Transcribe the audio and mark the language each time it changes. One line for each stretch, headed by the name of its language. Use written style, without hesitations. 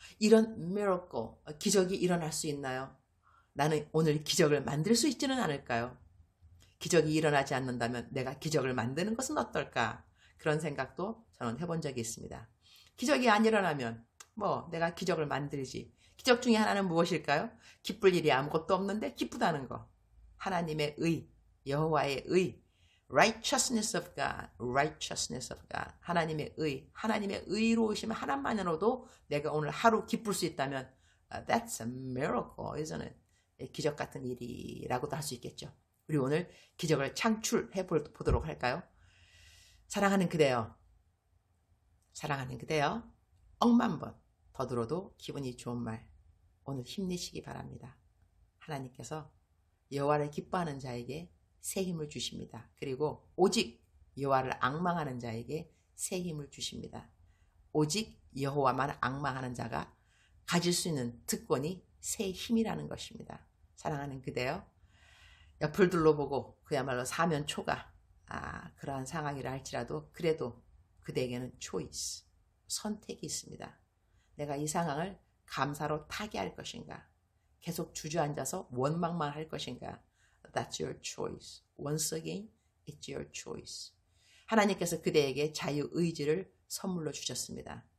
Korean: 이런 miracle, 기적이 일어날 수 있나요? 나는 오늘 기적을 만들 수 있지는 않을까요? 기적이 일어나지 않는다면 내가 기적을 만드는 것은 어떨까? 그런 생각도 저는 해본 적이 있습니다. 기적이 안 일어나면 뭐 내가 기적을 만들지. 기적 중에 하나는 무엇일까요? 기쁠 일이 아무것도 없는데 기쁘다는 거. 하나님의 의, 여호와의 의,
English: righteousness of God, righteousness of God.
Korean: 하나님의 의, 하나님의 의로우심 하나만으로도 내가 오늘 하루 기쁠 수 있다면
English: that's a miracle, isn't it?
Korean: 기적 같은 일이라고도 할 수 있겠죠. 우리 오늘 기적을 창출해 보도록 할까요? 사랑하는 그대여, 사랑하는 그대여, 억만 번 더 들어도 기분이 좋은 말, 오늘 힘내시기 바랍니다. 하나님께서 여호와를 기뻐하는 자에게 새 힘을 주십니다. 그리고 오직 여호와를 앙망하는 자에게 새 힘을 주십니다. 오직 여호와만 앙망하는 자가 가질 수 있는 특권이 새 힘이라는 것입니다. 사랑하는 그대여, 옆을 둘러보고 그야말로 사면초가 그러한 상황이라 할지라도 그래도 그대에게는 choice, 선택이 있습니다. 내가 이 상황을 감사로 타개할 것인가, 계속 주저앉아서 원망만 할 것인가.
English: That's your choice. Once again, it's your choice.
Korean: 하나님께서 그대에게 자유의지를 선물로 주셨습니다.